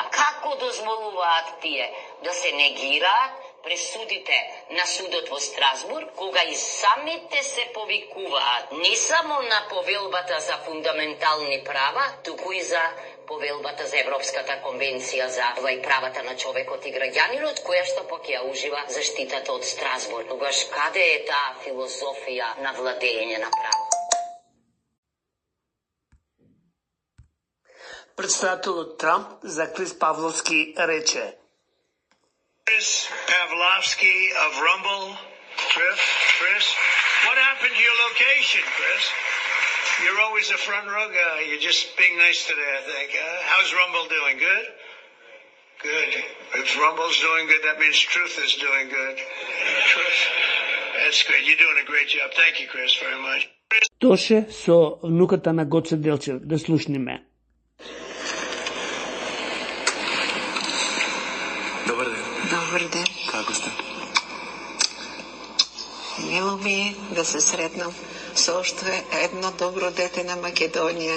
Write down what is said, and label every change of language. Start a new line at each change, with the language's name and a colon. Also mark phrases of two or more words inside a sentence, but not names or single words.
Macedonian: Како дозволуваат тие да се негираат пресудите на судот во Страсбург, кога и самите се повикуваат не само на повелбата за фундаментални права, туку и за повелбата за Европската конвенција за и правата на човекот и граѓанинот, која што пак ја ужива заштитата од Страсбург. Тогаш каде е таа филозофија на владење на право? Претставителот Трамп за Крис Павловски рече:
English: Chris Pavlovsky of Rumble. Chris, what happened to your location, Chris? You're always a front row guy. You're just being nice today, I think. How's Rumble doing? Good? Good. If Rumble's doing good, that means Truth is doing good. Truth. That's great. You're doing a great job. Thank you, Chris, very much.
Macedonian: Тоше со внуката на Гоце Делчев, да слушниме. Добар ден. Добар ден. Како сте? Мило ми е да се сретнам со уште едно добро дете на Македонија.